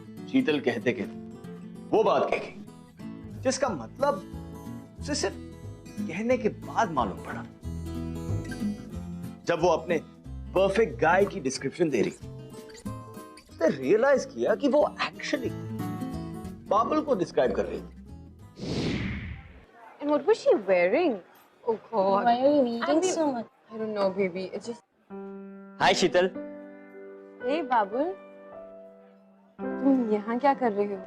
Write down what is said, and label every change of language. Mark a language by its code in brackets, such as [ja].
[hi] शीतल कहते कहते वो बात कह गई जिसका मतलब उसे सिर्फ कहने के बाद मालूम पड़ा। जब वो अपने परफेक्ट गाय की डिस्क्रिप्शन दे रही, उसने रियलाइज किया कि वो एक्चुअली बाबुल को डिस्क्राइब कर रही थी। [en] And what was she wearing? Oh God. Why are you reading so much? I don't know, baby. It's just. [hi] Hi Sheetal. Hey, बाबुल, तुम यहाँ क्या कर रहे हो?